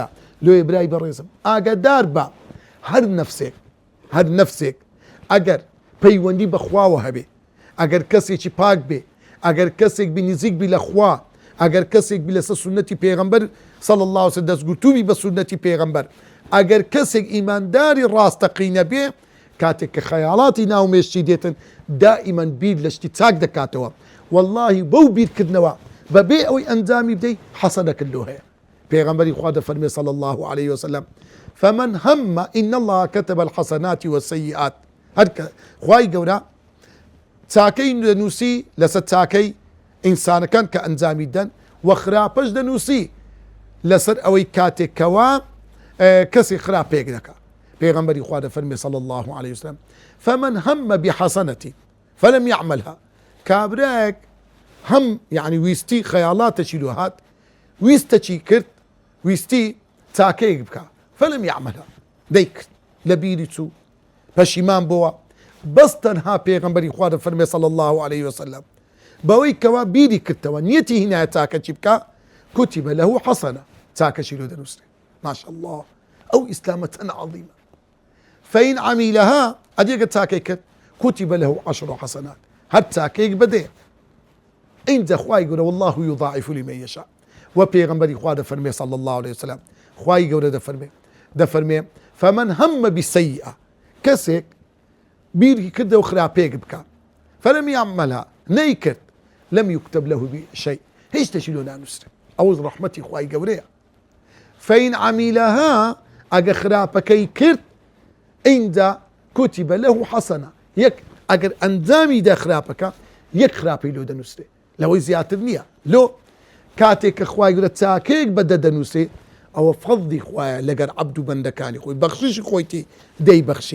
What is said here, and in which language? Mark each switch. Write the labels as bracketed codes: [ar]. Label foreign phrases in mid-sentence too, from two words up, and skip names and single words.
[ckb] لێ برای بەڕێزم ئاگادار بە هەر نەفسێک ئەگەر پەیوەندی بەخواوە هەبێ، ئەگەر کەسێکی پاک بێ، ئەگەر کەسێک بی نزیک بی لە خوا، ئەگەر کەسێک بی لەسەر سونەتی پێغەمبەر [ar] صلی الله عليه وسلم [ckb] دەستگوتوبی بە سونەتی پێغەمبەر، ئەگەر کەسێک ئیمانداری ڕاستەقینە بێ، کاتێک کە خەیاڵاتی ناومێشتی دێتن دائیمەن بیر لە شتی چاک دەکاتەوە. واللهی بەو بیرکردنەوە بەبێ ئەوەی ئەنجامی بدەی حەسەنەکن لۆ هەیە. پیغمبری خوا دەفەرمێ [ar] صلی الله عليه وسلم فمن هم إن الله كتب الحسنات والسيئات، [ckb] هەر خوای گەورە چاکەی دەنووسی لەسەر چاکەی ئینسانەکان کە ئەنجامی دەن، و خراپەش دەنووسی لەسەر ئەوەی کاتێکەوە کەسی خراپێک دەکا. پیغمبری خوا دەفەرمێ [ar] صلی الله عليه وسلم فمن هم بحسنة فلم يعملها، [ckb] کابرایەک هەم یعنی ویستی خەیاڵاتەشی لۆ هات، ویستە چی کرد، ویستی چاکەیەک بکە، [ar] فلم يعملها [ckb] دەیکرد لە بیری چوو پەشیمان بووە. بەس تەنها پێغەمبەری خوا دەفەرمێ [ar] صلی الله عليه وسلم [ckb] بەوەی کەوا بیری کردەوە نیەتی هینایە چاکە چی بکە، [ar] کوتیبە لەهو حەسەنە، [ckb] چاکەشی لۆ دەنووسرێ. ماشاء الله ئەو ئیسلامە چەند عەظیمە. [ar] فەئین عەمیلەها [ckb] ئەدێگە چاکەی کرد [ar] کوتیبە لەهو عەشڕ حەسەنات، [ckb] هەر چاکەیەک بدێ اینجا خوای گەورە [ar] والله یضاعف لمن یشاء. [ckb] و پێغەمبەری خوا دەفەرمێ [ar] صلی الله عليه وسلم [ckb] خوای گەورە دەفەرمێ [ar] فمن هم بسیئة، [ckb] کەسێک بیری کردە و خراپێک بکە، [ar] فلم يعملها نەیکرد، لم يكتب له بشيء، [ckb] هیچ تەشی لۆ نانووسرێ. ئەوە ڕەحمەتی خوای گەورەیە. [ar] فەئین عەمیلەها [ckb] ئەگە خراپەکەی کرد اینجا [ar] کوتیبە لەهو حەسەنە، [ckb] یەک ئەگەر ئەنجامی دا خراپەکە یەک خراپەی لۆ دەنووسرێ، لەوەی زیاتر نییە. لۆ کاتێک کە خوای گەورە چاکەیەک بەدە دەنووسێ ئەوە فەضلی خوایە لەگەر عەبد و بەندەکانی خۆی، بەخششی خۆیتی دەیبەخشی.